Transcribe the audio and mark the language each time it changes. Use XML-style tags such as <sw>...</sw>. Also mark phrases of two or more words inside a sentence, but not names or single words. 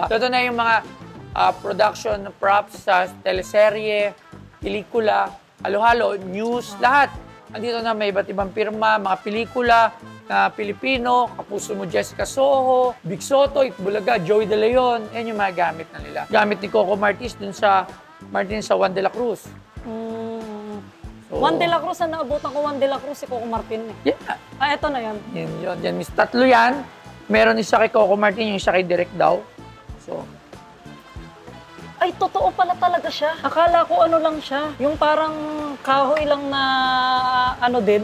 <tl>So, ito na yung mga production props sa teleserye, pelikula, halo-halo, news, lahat. Andito na may iba't ibang pirma, mga pelikula na Pilipino, kapuso mo Jessica Soho, Big Soto, Itbulaga, Joey De Leon. Yan yung mga gamit na nila. Gamit ni Coco Martis dun sa Juan de la Cruz. So, Juan de la Cruz, na naabutan ko Juan de la Cruz, si Coco Martin. Yeah. Ah, eto na yan. Yan, miss. Tatlo yan. Meron isa kay Coco Martin, yung isa kay Direk daw. So, Ay, totoo pala talaga siya. Akala ko ano lang siya. Yung parang kahoy lang na ano din,</tl>